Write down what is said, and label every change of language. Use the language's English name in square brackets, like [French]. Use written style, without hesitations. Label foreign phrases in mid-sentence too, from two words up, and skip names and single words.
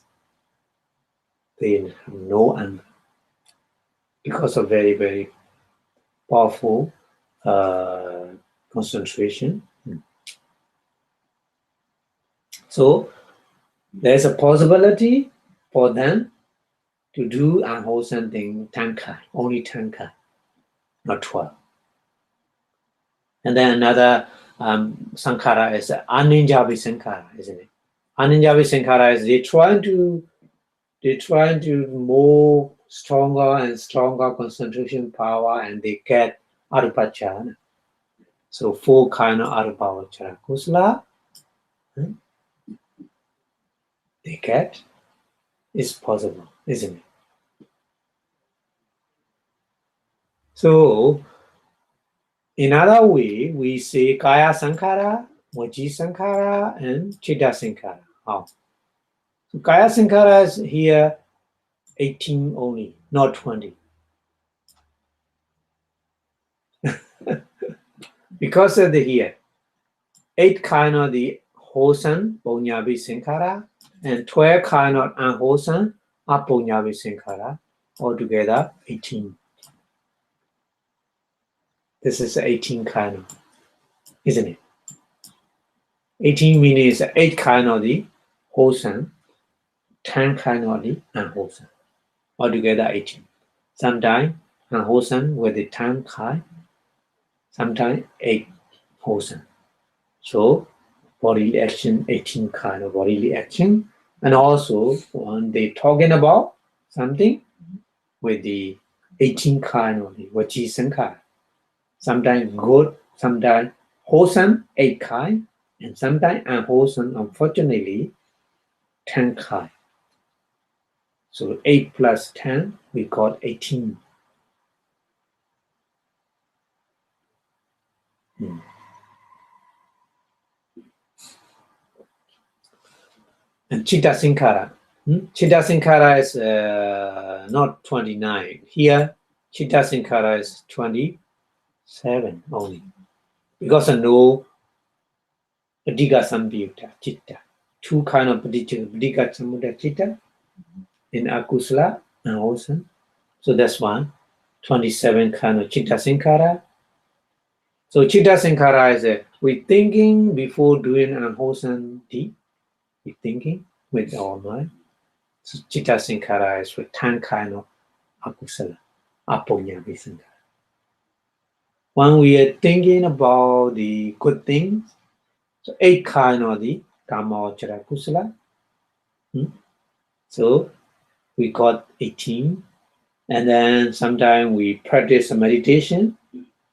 [English] They have no anger because of very, very powerful concentration. So there's a possibility for them to do unwholesome thing 10 kind, only 10 kind, not 12. And then another sankhara is [Pali] aninjavi sankhara, [English] isn't it? [Pali] Aninjavi sankhara [English] is they're trying to more stronger and stronger concentration power, and they get Arūpāvacara. So 4 kind of [Pali] Arūpāvacara kusala [English] they get. It's possible, isn't it? So in other way, we say [Pali] kaya sankhara, vaci sankhara, [English] and [Pali] citta sankhara. [English] How? So [Pali] kaya sankhara [English] is here 18 only, not 20. Because of the here, 8 kind of the wholesome [Pali] puññāvi sankhara [English] and 12 kind of unwholesome [Pali] apuññāvi sankhara, [English] altogether 18. This is 18 kind of, isn't it? 18 means 8 kind of the wholesome, 10 kind of the unwholesome, altogether 18. Sometimes unwholesome with the 10 kind, sometimes 8 wholesome. So bodily action, 18 kind of bodily action. And also when they're talking about something with the 18 kind of the [Pali] vaci sankhara. [English] Sometimes good, sometimes wholesome, 8 kind, and sometimes unwholesome, unfortunately, 10 kind. So 8 plus 10, we got 18. [Pali] And citta sankhara. Citta sankhara [English] is not 29. Here, [Pali] citta sankhara [English] is 27 only. Because of no [Pali] paticca samyutta citta. [English] 2 kind of [Pali] paticca samyutta citta [English] in akusala and wholesome. So that's one. 27 kind of [Pali] citta sankhara. [English] So [Pali] citta sankhara [English] is we thinking before doing an unwholesome deed. We thinking with our mind. So [Pali] citta sankhara [English] is with 10 kind of [Pali] akusala, apuññāvi sankhara. [English] When we are thinking about the good things, so 8 kind of the [Pali] Kamma-vacara kusala. [English] So we got 18. And then sometimes we practice meditation.